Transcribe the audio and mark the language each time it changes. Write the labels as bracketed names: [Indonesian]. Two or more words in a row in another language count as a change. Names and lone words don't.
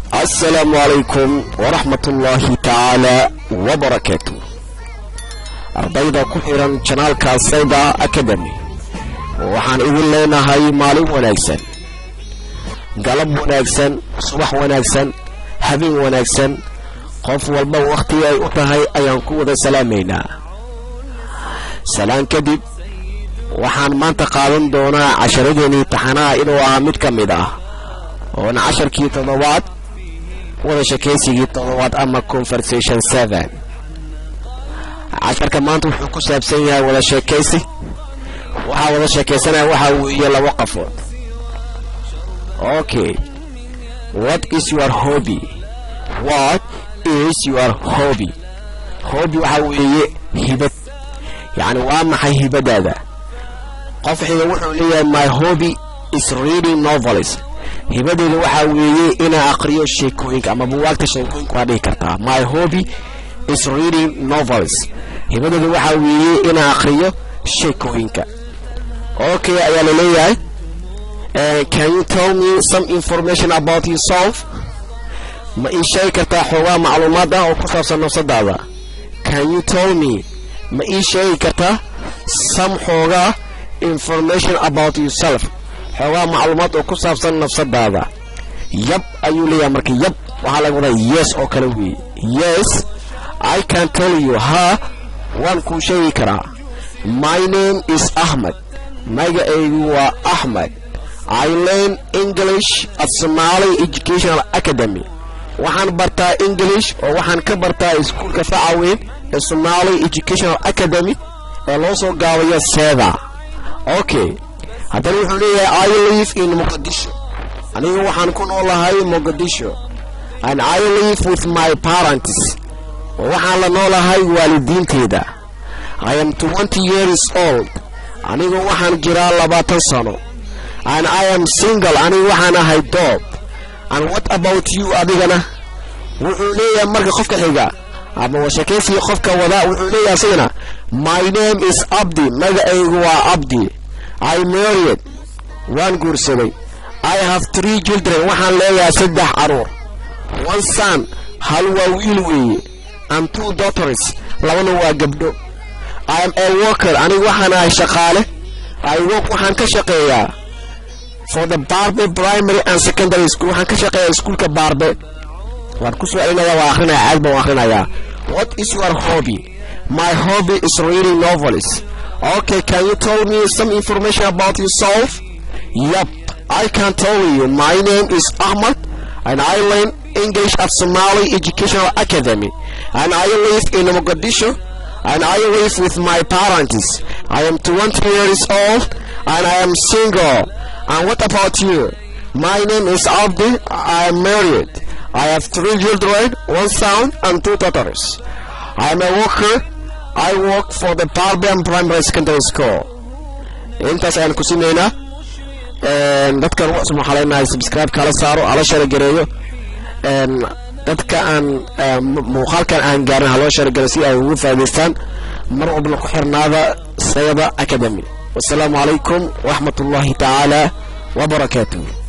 [Arabic] السلام عليكم ورحمة الله تعالى وبركاته. [Somali] ardayda ku xiran channelka Sayda Academy waxaan idin leenahay maalin wanaagsan, galab wanaagsan, subax wanaagsan, habeen wanaagsan, qof walba waqti ay u tahay ayaan ku wada salaameynaa. Salaan kadib waxaan maanta qaadan doonaa casharadeenii taxanaha inuu ahaa mid ka mid ah oo casharkii toddobaad wada sheekaysigii toddobaad ama conversation 7. casharka maanta wuxuu ku saabsan yahay wada sheekaysi. waxa wada sheekaysanaya waxa weeye laba qafood. [English] Okay, what is your hobby? What is your hobby? [Somali] hobby waxa weeye hibad, yani waa maxay hibadaada? qof wuxuu leeyahay [English] my hobby is reading novels. [Somali] hibadeedu waxa weeye inaan aqriyo sheekooyinka ama buugaagta sheekooyinka waa dhihi kartaa. [English] my hobby is reading novels. [Somali] hibadeedu waxa weeye inaan aqriyo sheekooyinka. Okay, ayaa la leeyahay [English] can you tell me some information about yourself? [Somali] ma ii sheegi kartaa xoogaa macluumaad ah oo ku saabsan nafsadaada? [English] can you tell me [Somali] ma ii sheegi kartaa [English] some xoogaa information about yourself, [Somali] xoogaa macluumaad oo ku saabsan nafsadaada? yab ayuu leeyahay. marka yab waxaa laga wadaa yes oo kale weeye. [English] yes I can tell you, [Somali] ha waan kuu sheegi karaa. [English] my name is Ahmed. [Somali] magacaygu waa Ahmed. [English] I learn English at Somali Educational Academy. [Somali] waxaan bartaa English oo waxaan ka bartaa iskuulka facaweyn ee Somali Educational Academy ee loo soo gaabayo SEDA. Okay, haddana wuxuu leeyahay [English] I live in Mogadishu. [Somali] aniga waxaan ku noolahay Mogadishu. [English] and I live with my parents. [Somali] waxaan la noolahay waalidiinteeda. [English] I am 20 years old. [Somali] aniga waxaan jiraa 20 sano. [English] and I am single. [Somali] aniga waxaan ahay doob. [English] and what about you? [Somali] adigana wuxuu leeyahay marka qofka xiga ama washakaysiga qofka wada wuxuu leeyahay sidana [English] my name is Abdi. [Somali] magacaygu waa Abdi. [English] I married. [Somali] waan guursaday. [English] I have 3 children. [Somali] waxaan leeyahay 3 caruur. [English] one son, [Somali] hal waa wiil weeye, [English] and 2 daughters, [Somali] labana waa gabdho. [English] I am a worker. [Somali] aniga waxaan ahay shaqaale. [English] I work [Somali] waxaan ka shaqeeyaa [English] for the Barbe Primary and Secondary School. [Somali] waxaan ka shaqeeyaa iskuulka Barbe. waan ku soo celinayaa, waa akhrinayaa, aad baan akhrinayaa. [English] what is your hobby? my hobby is reading novels. Okay, can you tell me some information about yourself? Yep, I can tell you. my name is Ahmed and I learn English at Somali Educational Academy, and I live in Mogadishu, and I live with my parents. I am 20 years old and I am single. And what about you? my name is Abdi. I am married. I have 3 children, 1 son and 2 daughters. I am a worker. I work for the Barbian Primary Secondary School. [Somali] intaas ayaan ku simeynaa. dadkan waxaan xaleynahay subscribe kala saaro, ala share gareeyo. dadka aan muuqaalkan aan gaarin haloo share gareeyo si ay ugu faa'iideystaan. mar walba ku xirnaada Sayda Academy. [Arabic] والسلام عليكم ورحمة الله تعالى وبركاته.